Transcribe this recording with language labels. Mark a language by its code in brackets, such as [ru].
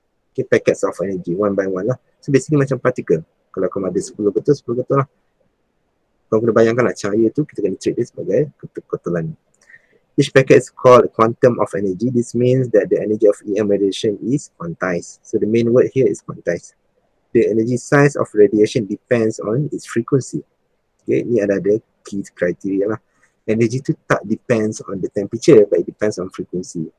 [en] Okay, packets of energy one by one lah. So basically [ms] macam [en] particle. [ms] Kalau kamu ada 10 ketul lah. Kau kena bayangkan lah cahaya tu kita kena treat dia sebagai ketul-ketulan. [en] Each packet is called quantum of energy. This means that the energy of EM radiation is quantized. So the main word here is quantized. The energy size of radiation depends on its frequency. Okay, [ms] ni ada [en] key criteria lah. Energy [ms] tu tak [en] depends on the temperature, but it depends on frequency.